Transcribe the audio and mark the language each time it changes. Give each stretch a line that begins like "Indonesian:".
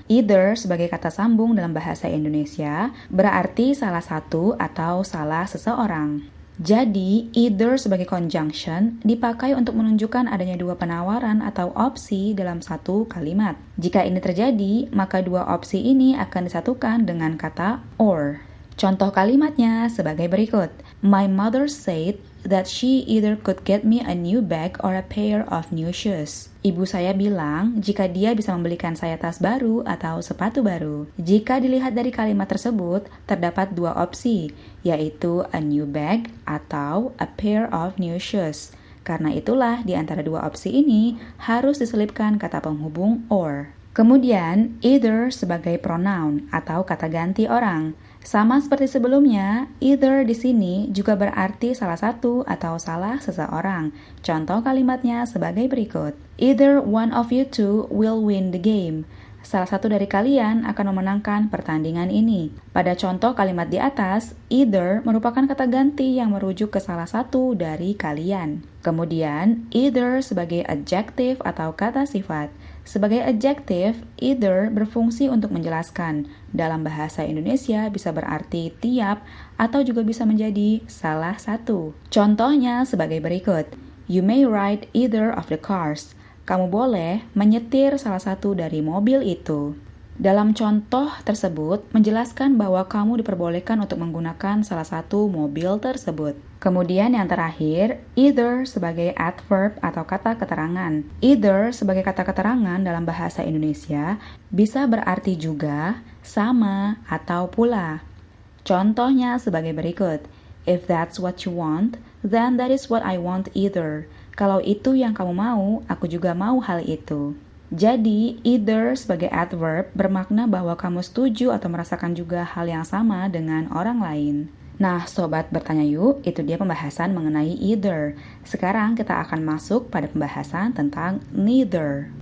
Indonesian: Either sebagai kata sambung dalam bahasa Indonesia berarti salah satu atau salah seseorang. Jadi, either sebagai conjunction dipakai untuk menunjukkan adanya dua penawaran atau opsi dalam satu kalimat. Jika ini terjadi, maka dua opsi ini akan disatukan dengan kata or. Contoh kalimatnya sebagai berikut.
English: My mother said that she either could get me a new bag or a pair of new shoes.
Indonesian: Ibu saya bilang jika dia bisa membelikan saya tas baru atau sepatu baru. Jika dilihat dari kalimat tersebut, terdapat dua opsi, yaitu
English: a new bag
Indonesian: atau
English: a pair of new shoes.
Indonesian: Karena itulah di antara dua opsi ini harus diselipkan kata penghubung or. Kemudian, either sebagai pronoun atau kata ganti orang. Sama seperti sebelumnya, either di sini juga berarti salah satu atau salah seseorang. Contoh kalimatnya sebagai berikut.
English: Either one of you two will win the game.
Indonesian: Salah satu dari kalian akan memenangkan pertandingan ini. Pada contoh kalimat di atas, either merupakan kata ganti yang merujuk ke salah satu dari kalian. Kemudian, either sebagai adjective atau kata sifat. Sebagai adjective, either berfungsi untuk menjelaskan. Dalam bahasa Indonesia bisa berarti tiap atau juga bisa menjadi salah satu. Contohnya sebagai berikut.
English: You may ride either of the cars.
Indonesian: Kamu boleh menyetir salah satu dari mobil itu. Dalam contoh tersebut, menjelaskan bahwa kamu diperbolehkan untuk menggunakan salah satu mobil tersebut. Kemudian yang terakhir, either sebagai adverb atau kata keterangan. Either sebagai kata keterangan dalam bahasa Indonesia bisa berarti juga, sama, atau pula. Contohnya sebagai berikut.
English: If that's what you want, then that is what I want either.
Indonesian: Kalau itu yang kamu mau, aku juga mau hal itu. Jadi, either sebagai adverb bermakna bahwa kamu setuju atau merasakan juga hal yang sama dengan orang lain. Nah, sobat bertanya yuk, itu dia pembahasan mengenai either. Sekarang kita akan masuk pada pembahasan tentang neither.